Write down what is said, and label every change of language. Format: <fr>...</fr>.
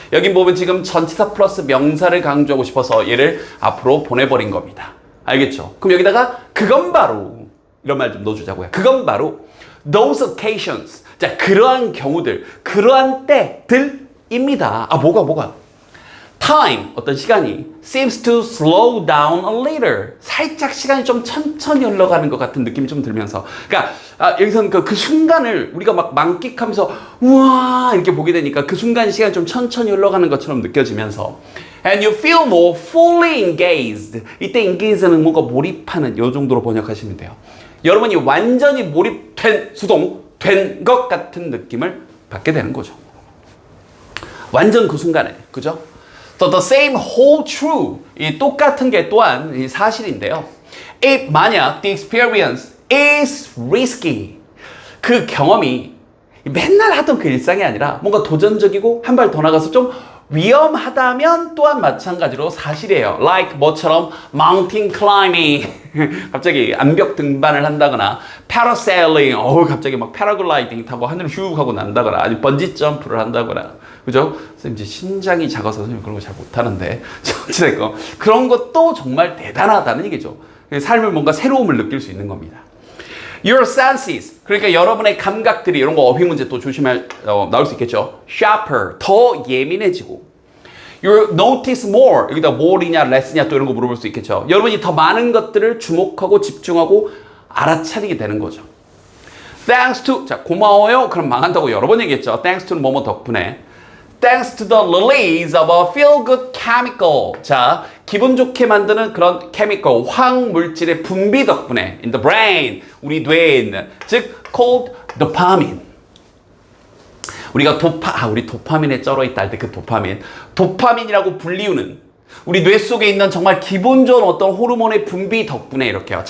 <ko>여기 보면 지금 전치사 플러스 명사를 강조하고 싶어서 얘를 앞으로 보내버린 겁니다. 알겠죠? 그럼 여기다가 그건 바로 이런 말 좀 넣어주자고요. 그건 바로</ko> <en>those occasions.</en> <ko>자, 그러한 경우들, 그러한 때들입니다. 아, 뭐가?</ko> <en>time, 어떤 시간이 seems to slow down a little.</en> <ko>살짝 시간이 좀 천천히 흘러가는 것 같은 느낌이 좀 들면서. 그러니까 여기서는 그 순간을 우리가 막 만끽하면서 우와 이렇게 보게 되니까 그 순간 시간이 좀 천천히 흘러가는 것처럼 느껴지면서</ko> <en>and you feel more fully engaged.</en> <ko>이때 engage는 뭔가 몰입하는 요 정도로 번역하시면 돼요. 여러분이 완전히 몰입된, 수동된 것 같은 느낌을 받게 되는 거죠. 완전 그 순간에, 그죠?</ko> <en>The same hold true.</en> <ko>이 똑같은 게 또한 이 사실인데요.</ko> <en>If</en> <ko>만약</ko> <en>the experience is risky.</en> <ko>그 경험이 맨날 하던 그 일상이 아니라 뭔가 도전적이고 한 발 더 나가서 좀 위험하다면 또한 마찬가지로 사실이에요.</ko> <en>Like</en> <ko>뭐처럼</ko> <en>mountain climbing.</en> <ko>갑자기 암벽 등반을 한다거나 parasailing. 갑자기 막 패러글라이딩 타고 하늘을 슉 하고 난다거나 아니면 번지 점프를 한다거나. 그죠? 선생님 이제 신장이 작아서 선생님 그런 거 잘 못하는데 어찌됐건 그런 것도 정말 대단하다는 얘기죠. 삶을 뭔가 새로움을 느낄 수 있는 겁니다.</ko> <en>Your senses,</en> <ko>그러니까 여러분의 감각들이 이런 거 어휘 문제 또 조심할 나올 수 있겠죠.</ko> <en>Sharper,</en> <ko>더 예민해지고.</ko> <en>You notice more,</en> <ko>여기다 more이냐 less냐 또 이런 거 물어볼 수 있겠죠. 여러분이 더 많은 것들을 주목하고 집중하고 알아차리게 되는 거죠.</ko> <en>Thanks to,</en> <ko>자 고마워요. 그럼 망한다고 여러 번 얘기했죠. Thanks to는 뭐뭐 덕분에.</ko> <en>Thanks to the release of a feel-good chemical.</en> <ko>자, 기분 좋게 만드는 그런 chemical, 화학물질의 분비 덕분에</ko> <en>in the brain,</en> <ko>우리 뇌에 있는, 즉</ko> <en>called dopamine.</en> <ko>우리가 우리 도파민에 쩔어 있다 할 때 그 도파민이라고 불리우는 우리 뇌 속에 있는 정말 기분 좋은 어떤 호르몬의 분비 덕분에 이렇게요.</ko>